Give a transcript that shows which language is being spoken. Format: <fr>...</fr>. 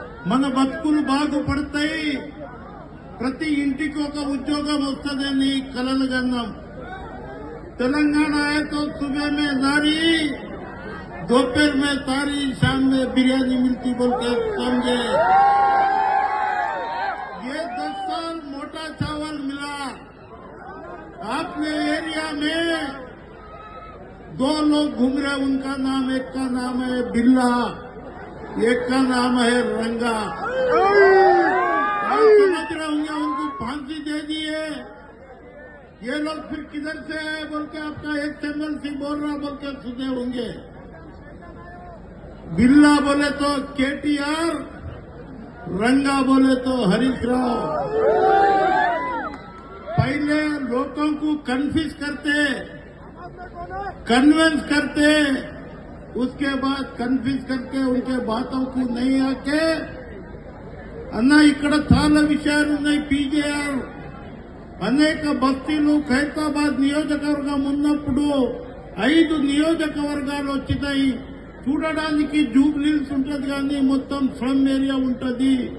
<te>మన బతుకులు బాగుపడతాయి, ప్రతి ఇంటికి ఒక ఉద్యోగం వస్తుందని కలలు కన్నాం।</te> <hi>तेलंगाना है तो सुबह में नारी, दोपहर में तारी, शाम में बिरयानी मिलती बोल के समझे। ये 10 साल मोटा चावल मिला। आपने एरिया में 2 लोग घूम रहे, उनका नाम, एक का नाम है बिल्ला, एक का नाम है रंगा। आप समझ रहे होंगे, उनको फांसी दे दिए। ये लोग फिर किधर से आए बोल के आपका एक चैनल से बोल रहा बोल के सुने होंगे। बिल्ला बोले तो केटीआर, रंगा बोले तो हरीश राव। पहले लोगों को कन्फ्यूज करते, कन्विंस करते, उसके बाद कन्फ्यूज करके उनके बातों को नहीं आके अन्ना इकड़</hi> <te>చాలా విషయాలు ఉన్నాయి। పీజేఆర్ అనేక బస్తీలు ఖైరతాబాద్ నియోజకవర్గం ఉన్నప్పుడు 5 నియోజకవర్గాలు వచ్చినాయి। చూడడానికి జూబ్లీహిల్స్ ఉంటుంది కానీ మొత్తం స్లమ్ ఏరియా ఉంటుంది।</te>